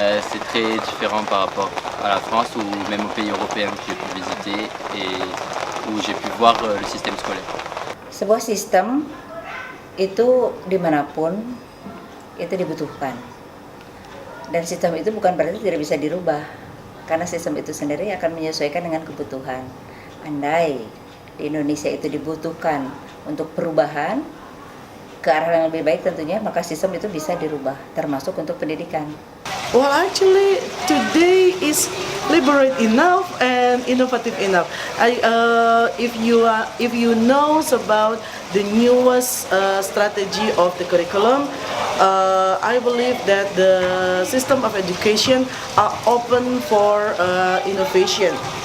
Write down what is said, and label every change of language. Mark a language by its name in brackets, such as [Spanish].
[French] C'est très différent par rapport à la France ou même aux pays européens que j'ai pu visiter et où j'ai pu voir le système scolaire. [Indonesian] Sebuah sistem itu dimanapun itu dibutuhkan, dan sistem itu bukan berarti tidak bisa dirubah, karena sistem itu sendiri akan menyesuaikan dengan kebutuhan. Andai di Indonesia itu dibutuhkan untuk perubahan ke arah yang lebih baik tentunya, maka sistem itu bisa dirubah, termasuk untuk pendidikan. [English] Well, actually, today is liberate enough and innovative enough. If you knows about the newest strategy of the curriculum, I believe that the system of education are open for innovation.